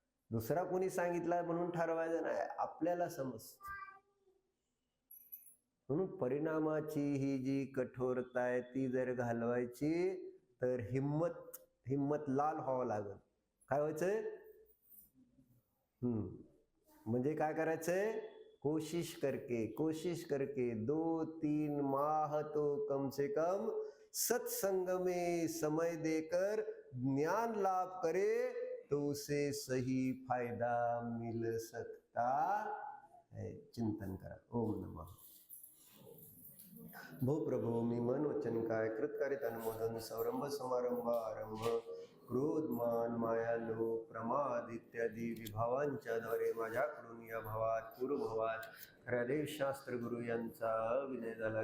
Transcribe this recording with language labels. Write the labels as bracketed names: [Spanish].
[Marathi] दुसरा कोणी सांगितला म्हणून ठरवायचं नाही, आपल्याला समजत. म्हणून परिणामाची ही जी कठोरता आहे ती जर घालवायची तर हिम्मत लाल व्हावं लागेल. काय व्हायचंय? म्हणजे काय करायचंय? [Hindi] कोशिश करके 2-3 माह तो कम से कम सत्संग में समय देकर ज्ञान लाभ करे तो उसे सही फायदा मिल सकता है. [Marathi] चिंतन करा. ओम नमः. भो प्रभो मी मन वचन काय कृतकार्यता अनुमोदन सौरंभ समारंभ आरंभ क्रोध मान माया लोभ प्रमाद इत्यादी विभावांच्या द्वारे माझ्याकडून या भावात पूर्वभावात खऱ्या देवशास्त्र गुरु यांचा विजय झाला.